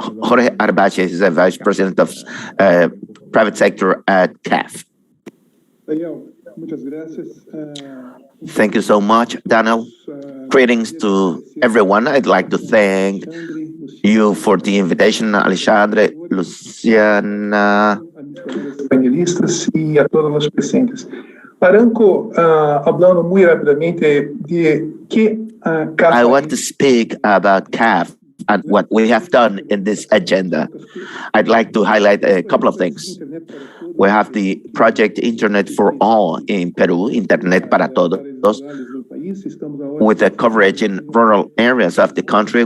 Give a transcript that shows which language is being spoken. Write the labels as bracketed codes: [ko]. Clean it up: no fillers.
[en] Jorge Arbache is the Vice President of Private Sector at CAF. Thank you so much, Daniel. Greetings to everyone. I'd like to thank you for the invitation, Alexandre, Luciana. [pt] Panelistas e a todos os presentes. [es] Arranco hablando muy rápidamente de que CAF. [en] I want to speak about CAF and what we have done in this agenda. I'd like to highlight a couple of things. We have the project Internet for All in Peru, Internet para Todos, with a coverage in rural areas of the country.